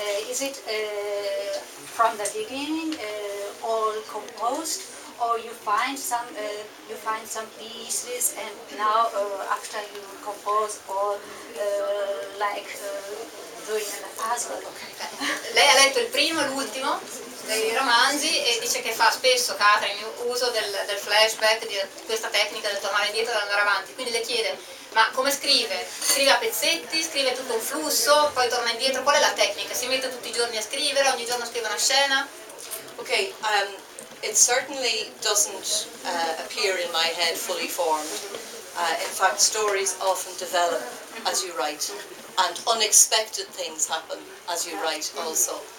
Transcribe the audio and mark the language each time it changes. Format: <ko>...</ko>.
<en>Is it from the beginning all composed, or you find some pieces and now after you compose, or like doing a puzzle?</en> <it>Lei ha letto il primo e l'ultimo dei romanzi e dice che fa spesso, Catherine, uso del flashback, di questa tecnica del tornare indietro e andare avanti. Quindi le chiede, ma come scrive? Scrive a pezzetti, scrive tutto un flusso, poi torna indietro? Qual è la tecnica? Si mette tutti i giorni a scrivere, ogni giorno scrive una scena?</it> <en>Okay, it certainly doesn't appear in my head fully formed. In fact, stories often develop as you write, and unexpected things happen as you write also.</en>